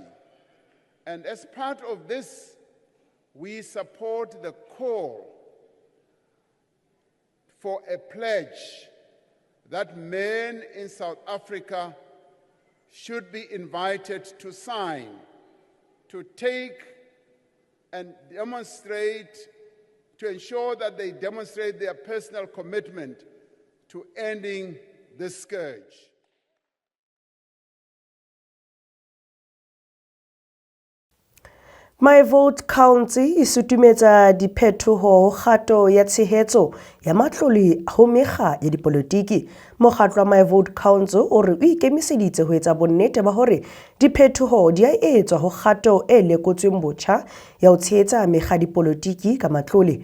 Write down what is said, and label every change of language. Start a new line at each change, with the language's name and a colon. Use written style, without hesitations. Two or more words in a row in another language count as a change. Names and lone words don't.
English: And as part of this, we support the call for a pledge that men in South Africa should be invited to sign, to take and demonstrate, to ensure that they demonstrate their personal commitment to ending this scourge.
Southern Sotho: My Vote Counts e sutumetsa diphethoho ho kgato ya tshehetso ya matlole ho mekga ya dipolotiki. Mokgatlo wa My Vote Counts o re o ikemiseditse ho etsa bonnete ba hore diphethoho di a etswa ho kgato e lekotsweng botjha ya ho tshehetsa mekga dipolotiki ka matlole.